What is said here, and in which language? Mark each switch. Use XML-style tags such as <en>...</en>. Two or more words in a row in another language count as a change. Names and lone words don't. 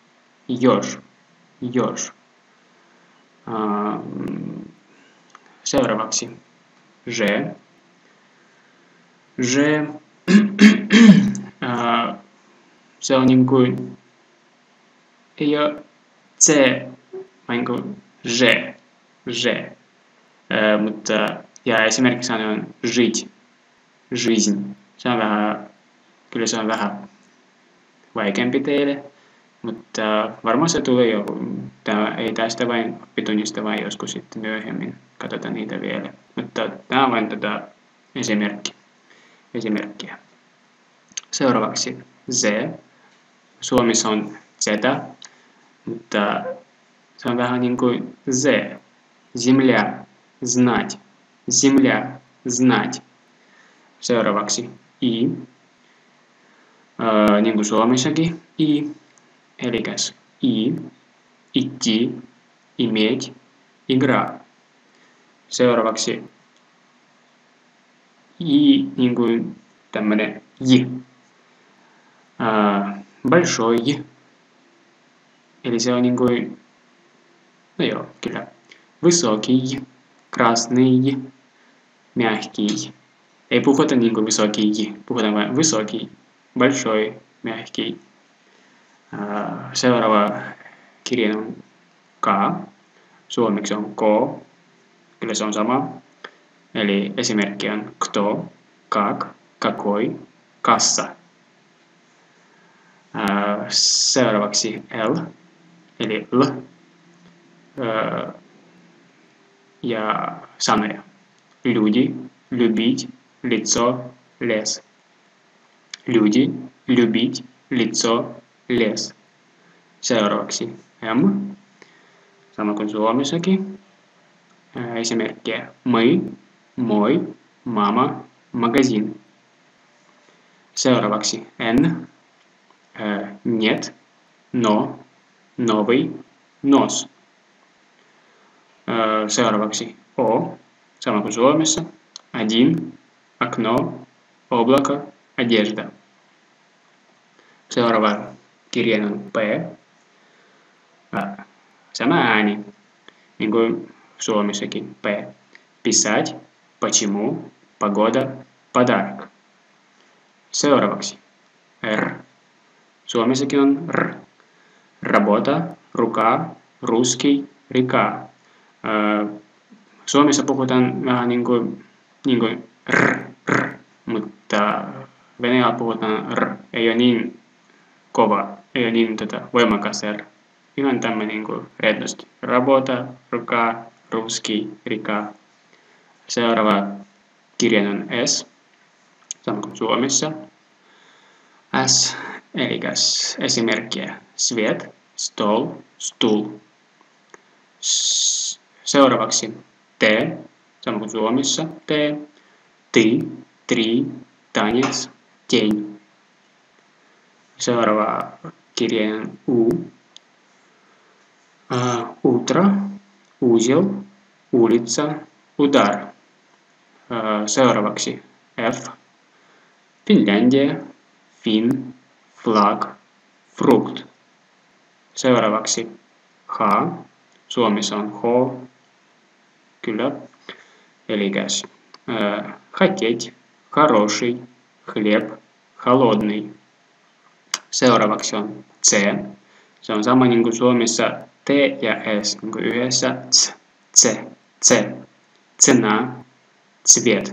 <fi>Seuraavaksi Ž. Se on niin kuin ei ole C, vaan niin kuin Ž. Mutta ja esimerkiksi sana on</fi> <ru>жить, жизнь.</ru> <fi>Kyllä se on vähän vaikeampi teille, mutta varmaan se tulee jo. Ei tästä vain oppitunnista, vaan joskus sitten myöhemmin katsotaan niitä vielä. Mutta tämä on vain esimerkkiä. Seuraavaksi Z. Suomessa on Z, mutta se on vähän niin kuin Z.</fi> <ru>Земля, знать. Земля, знать.</ru> <fi>Seuraavaksi I. Niin kuin Suomessakin I. Elikäs I.</fi> <ru>Идти, иметь, игра.</ru> <fi>Seuraavaksi И niin kuin tämmönen j. Большой j. Eli se on niin kuin, no joo, kyllä.</fi> <ru>Высокий j. Красный j. Мягкий j.</ru> <fi>Ei puhuta niin kuin высокий j. Puhutaan vain высокий.</fi> <ru>Большой, мягкий.</ru> <fi>Seuraava kirjain on K. Suomeksi on K. Kyllä se on sama. Eli esimerkki on</fi> <ru>кто, как, какой,</ru> <fi>kassa. Seuraavaksi L. Eli L. Ja sanoja.</fi> <ru>Люди, любить, лицо, лес. Люди, любить, лицо, лес.</ru> <fi>Seuraavaksi M. Sama kuin suomessakin. Esimerkkejä</fi> <ru>мы, мой, мама, магазин. Seuraavaksi N. Нет, но, новый, нос.</ru> <fi>Seuraavaksi O. Sama kuin suomessa.</fi> <ru>Один, окно, облако, одежда.</ru> <fi>Seuraava kirjain on P. Sama ääni, niin kuin suomessakin P.</fi> <ru>Писать, почему, погода, подарок.</ru> <fi>Seuraavaksi R. Suomessakin on R.</fi> <ru>Работа, рука, русский, река.</ru> <fi>Suomessa puhutaan vähän niin kuin r, mutta Venäjällä puhutaan r. Ei ole niin kova, ei ole niin voimakas r. Ihan tämmöinen niin kuin rennosti.</fi> <ru>Работа, рука, русский, река.</ru> <fi>Seuraava kirjain on S. Sama kuin Suomessa. S, eli esimerkkiä.</fi> <ru>Свет, стол, стул.</ru> <fi>Seuraavaksi T, sama kuin Suomessa.</fi> <ru>T, ты, три, танец, тень.</ru> <fi>Seuraava kirjain on U.</fi> <ru>Утро, узел, улица, удар.</ru> <fi>Seuraavaksi F. Finlandia, Finn, flag, frukt. Seuraavaksi H. Suomessa on H. Kyllä. Elikäs</fi> <ru>хотеть, хороший, хлеб, холодный.</ru> <fi>Seuraavaksi on C. Se on sama niin kuin Suomessa T ja S niin kuin yhdessä.</fi> <ru>C. Цена, цвет.</ru>